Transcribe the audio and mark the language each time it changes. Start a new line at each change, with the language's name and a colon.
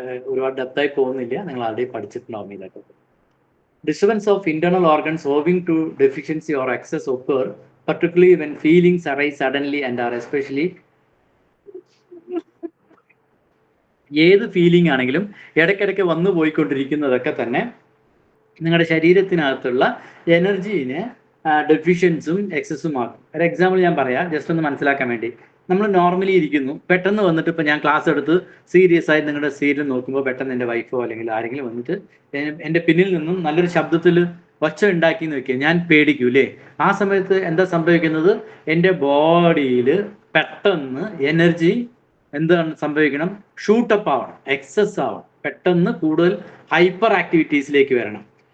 Malayalam: ഒരുപാട് ഡെപ്തായി പോകുന്നില്ല, നിങ്ങൾ ആൾറെഡി പഠിച്ചിട്ടുണ്ടാവും ഇതൊക്കെ.
English: Disturbance of internal organs owing to deficiency or excess occur, particularly when feelings arise suddenly and are especially ഏത് feeling ആണെങ്കിലും ഇടയ്ക്കിടയ്ക്ക് വന്നു പോയിക്കൊണ്ടിരിക്കുന്നതൊക്കെ തന്നെ നിങ്ങളുടെ ശരീരത്തിനകത്തുള്ള എനർജീനെ ഡെഫിഷ്യൻസും എക്സസും ആക്കും.
Malayalam: ഒരു എക്സാമ്പിൾ ഞാൻ പറയാം, ജസ്റ്റ് ഒന്ന് മനസ്സിലാക്കാൻ വേണ്ടി. നമ്മൾ നോർമലി ഇരിക്കുന്നു, പെട്ടെന്ന് വന്നിട്ട് ഇപ്പോൾ ഞാൻ ക്ലാസ് എടുത്ത് സീരിയസ് ആയി നിങ്ങളുടെ സീരിയൽ നോക്കുമ്പോൾ പെട്ടെന്ന് എൻ്റെ വൈഫോ അല്ലെങ്കിൽ ആരെങ്കിലും വന്നിട്ട് എൻ്റെ പിന്നിൽ നിന്നും നല്ലൊരു ശബ്ദത്തിൽ ഒച്ച ഉണ്ടാക്കി എന്ന് വെക്കുക, ഞാൻ പേടിക്കൂ അല്ലേ. ആ സമയത്ത് എന്താ സംഭവിക്കുന്നത്, എൻ്റെ ബോഡിയിൽ പെട്ടെന്ന് എനർജി എന്താണ് സംഭവിക്കണം, ഷൂട്ടപ്പ് ആവണം, എക്സസ് ആവണം, പെട്ടെന്ന് കൂടുതൽ ഹൈപ്പർ ആക്ടിവിറ്റീസിലേക്ക് വരണം.